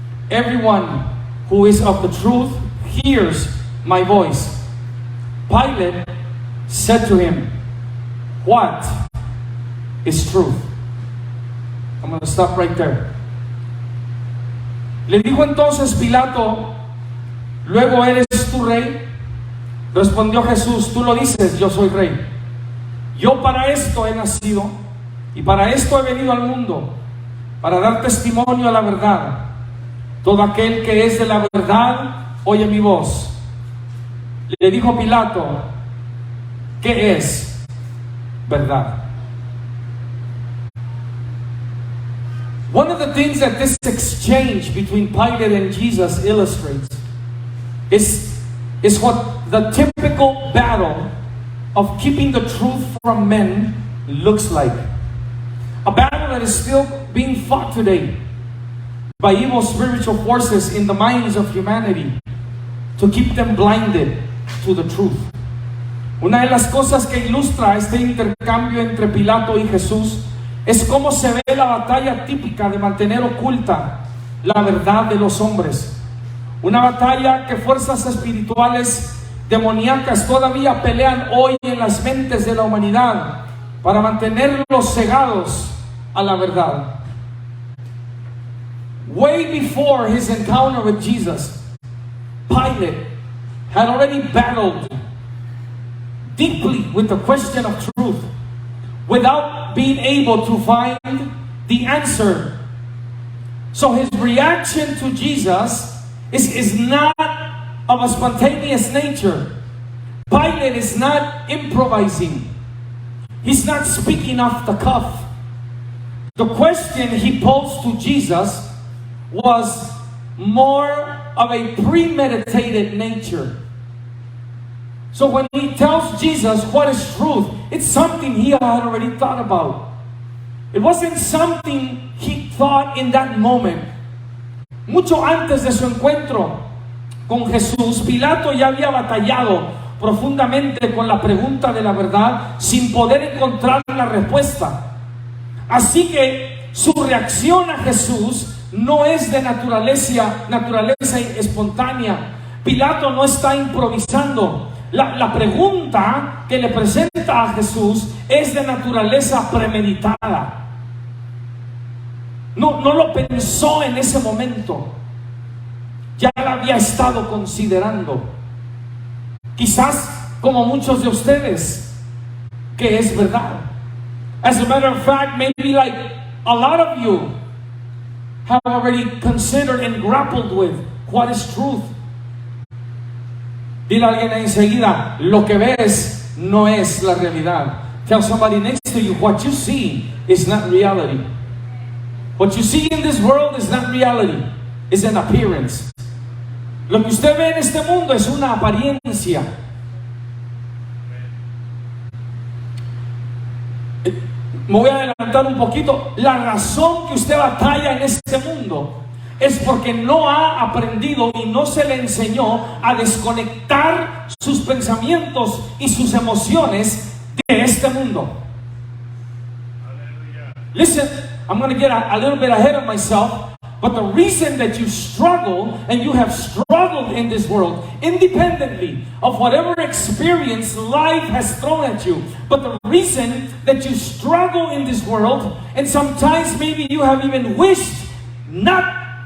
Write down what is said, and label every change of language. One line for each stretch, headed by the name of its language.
English: Everyone who is of the truth hears my voice. Pilate said to him, What is truth? I'm going to stop right there.
Spanish: Le dijo entonces Pilato, luego eres tú rey. Respondió Jesús, tú lo dices, yo soy rey. Yo para esto he nacido y para esto he venido al mundo, para dar testimonio a la verdad. Todo aquel que es de la verdad oye mi voz. Le dijo Pilato, ¿qué es verdad?
English: One of the things that this exchange between Pilate and Jesus illustrates is what the typical battle of keeping the truth from men looks like. A battle that is still being fought today by evil spiritual forces in the minds of humanity to keep them blinded to the truth.
Spanish: Una de las cosas que ilustra este intercambio entre Pilato y Jesús es como se ve la batalla típica de mantener oculta la verdad de los hombres. Una batalla que fuerzas espirituales demoníacas todavía pelean hoy en las mentes de la humanidad para mantenerlos cegados a la verdad.
English: Way before his encounter with Jesus, Pilate had already battled deeply with the question of truth without being able to find the answer. So his reaction to Jesus is not of a spontaneous nature. Pilate is not improvising. He's not speaking off the cuff. The question he posed to Jesus was more of a premeditated nature. So when he tells Jesus what is truth, it's something he had already thought about. It wasn't something he thought in that moment.
Spanish: Mucho antes de su encuentro con Jesús, Pilato ya había batallado profundamente con la pregunta de la verdad sin poder encontrar la respuesta. Así que su reacción a Jesús no es de naturaleza espontánea. Pilato no está improvisando. La pregunta que le presenta a Jesús es de naturaleza premeditada. No lo pensó en ese momento. Ya la había estado considerando. Quizás como muchos de ustedes, que es verdad.
English: As a matter of fact, maybe like a lot of you have already considered and grappled with what is truth.
Spanish: Dile a alguien enseguida, lo que ves no es la realidad.
English: Tell somebody next to you, what you see is not reality. What you see in this world is not reality, it's an appearance.
Spanish: Lo que usted ve en este mundo es una apariencia. Me voy a adelantar un poquito. La razón que usted batalla en este mundo es porque no ha aprendido y no se le enseñó a desconectar sus pensamientos y sus emociones de este mundo.
English: Listen, I'm going to get a little bit ahead of myself, but the reason that you struggle and you have struggled in this world, independently of whatever experience life has thrown at you, but the reason that you struggle in this world, and sometimes maybe you have even wished not